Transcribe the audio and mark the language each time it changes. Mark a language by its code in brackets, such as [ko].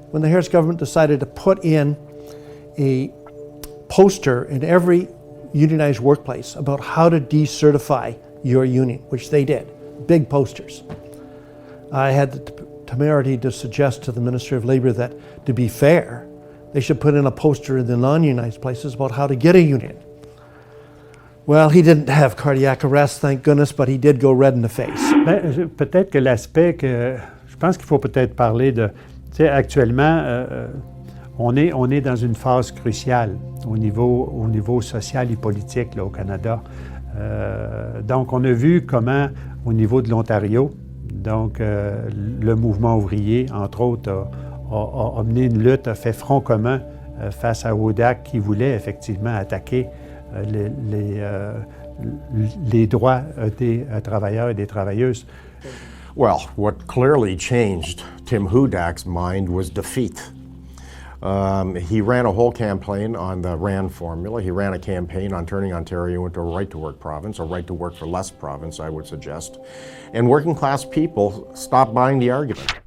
[en] When the Harris government decided to put in a poster in every unionized workplace about how to decertify your union, which they did, big posters, I had the temerity to suggest to the Ministry of Labour that, to be fair, they should put in a poster in the non-unionized places about how to get a union. Well, he didn't have cardiac arrest, thank goodness, but he did go red in the face. [fr] Peut-être que l'aspect que je pense qu'il faut peut-être parler de, tu sais, actuellement, on est dans une phase cruciale au niveau social et politique là, au Canada. Donc, on a vu comment, au niveau de l'Ontario, donc le mouvement ouvrier, entre autres, a mené une lutte, a fait front commun face à Wodak qui voulait effectivement attaquer les droits des travailleurs et des travailleuses. [en] Well, what clearly changed Tim Hudak's mind was defeat. He ran a whole campaign on the RAND formula. He ran a campaign on turning Ontario into a right-to-work province, a right-to-work-for-less province, I would suggest. And working-class people stopped buying the argument.